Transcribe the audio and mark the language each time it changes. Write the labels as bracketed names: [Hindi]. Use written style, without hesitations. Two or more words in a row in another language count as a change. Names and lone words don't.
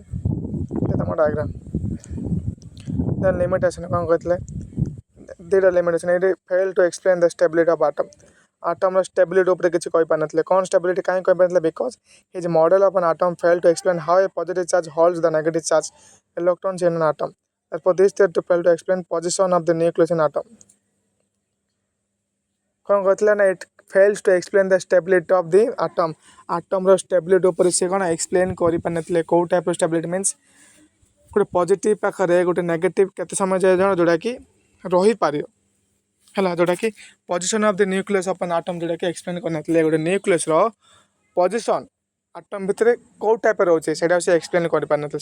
[Odia] ଏ ତୁମ ଡାଇଗ୍ରାମ। [English] then limitation [Odia] କ'ଣ କହିଥିଲେ ଦୁଇଟା ଲିମିଟେସନ୍ ଏଇଠି [English] fail to explain the stability of atom. [Odia] ଆଟମ୍ର ଷ୍ଟେବିଲିଟି ଉପରେ କିଛି କହିପାରିନଥିଲେ। କ'ଣ ଷ୍ଟେବିଲିଟି କାହିଁ କହିପାରିନଥିଲେ [English] because his model of an atom failed to explain how a positive charge holds the negative charge electrons in an atom। Therefore this theory failed to explain position of the nucleus in atom। [Odia] କ'ଣ କହିଥିଲେ ନା [English] it fails to explain the stability of the atom। [Odia] ଆଟମ୍ର ଷ୍ଟେବିଲିଟି ଉପରେ ସେ କ'ଣ ଏକ୍ସପ୍ଲେନ୍ କରିପାରିନଥିଲେ। କେଉଁ ଟାଇପ୍ର [English] stability means [Odia] ଗୋଟେ ପଜିଟିଭ୍ ପାଖରେ ଗୋଟେ ନେଗେଟିଭ୍ କେତେ ସମୟ ଯାଏ ଯେଉଁଟାକି ରହିପାରିବ ହେଲା। ଯେଉଁଟାକି [English] position of the nucleus of an atom [Odia] ଯେଉଁଟାକି ଏକ୍ସପ୍ଲେନ୍ କରିନଥିଲେ। ଗୋଟେ ନ୍ୟୁକ୍ଲିୟସ୍ର ପଜିସନ୍ ଆଟମ୍ ଭିତରେ କେଉଁ ଟାଇପ୍ର ରହୁଛି ସେଇଟା ସେ ଏକ୍ସପ୍ଲେନ୍ କରିପାରିନଥିଲେ।